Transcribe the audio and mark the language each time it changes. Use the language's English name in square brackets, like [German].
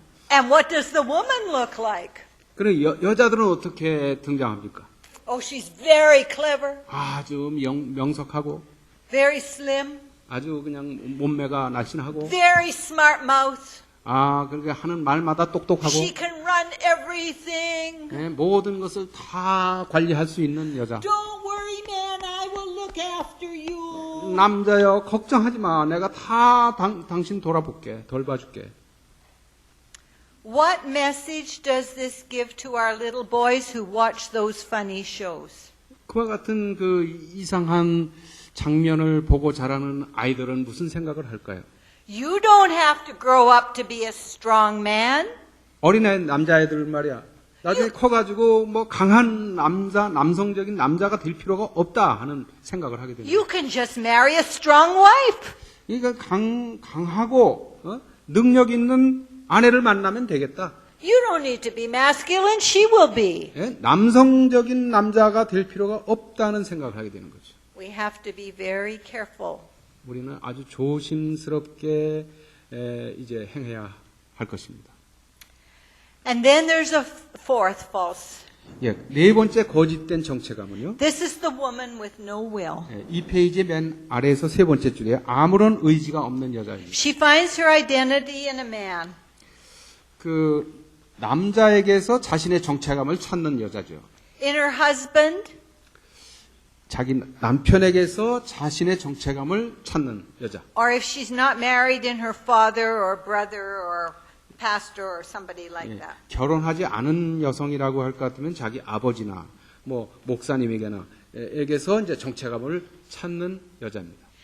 [English] And what does the woman look like? [Korean] 그럼 여자들은 어떻게 등장합니까? [English] Oh, she's very clever, [Korean] 아주 명석하고 [English] very slim, [Korean] 아주 그냥 몸매가 날씬하고 [English] very smart mouth. [Korean] 그러니까 하는 말마다 똑똑하고 [English] She can run everything. [Korean] 모든 것을 다 관리할 수 있는 여자. [English] Don't worry, man, I will look after you. [Korean] 남자여 걱정하지 마. 내가 다 당신 돌아볼게. 돌봐줄게. [English] What message does this give to our little boys who watch those funny shows? [Korean] 그와 같은 그 이상한 장면을 보고 자라는 아이들은 무슨 생각을 할까요? [English] You don't have to grow up to be a strong man. [Korean] 어린애 남자애들 말이야. 나중에 커가지고 뭐 강한 남성적인 남자가 될 필요가 없다 하는 생각을 하게 됩니다. [English] You can just marry a strong wife. [Korean] 그러니까 강하고 능력 있는 아내를 만나면 되겠다. [English] You don't need to be masculine, she will be. [Korean] 남성적인 남자가 될 필요가 없다는 생각을 하게 되는 거죠. [English] We have to be very careful. [Korean] 우리는 아주 조심스럽게 이제 행해야 할 것입니다. [English] And then there's a fourth false. [Korean] 네 번째 거짓된 정체감은요. [English] This is the woman with no will. [Korean] 이 페이지 맨 아래에서 세 번째 줄에 아무런 의지가 없는 여자입니다. [English] She finds her identity in a man. [Korean] 그 남자에게서 자신의 정체감을 찾는 여자죠. [English] In her husband, [Korean] 자기 남편에게서 자신의 정체감을 찾는 여자. [English] or if she's not married, in her father or brother or pastor or somebody like that. [Korean] 결혼하지 않은 여성이라고 할 것 같으면 자기 아버지나 뭐 목사님에게나 에게서 이제 정체감을 찾는 여자입니다.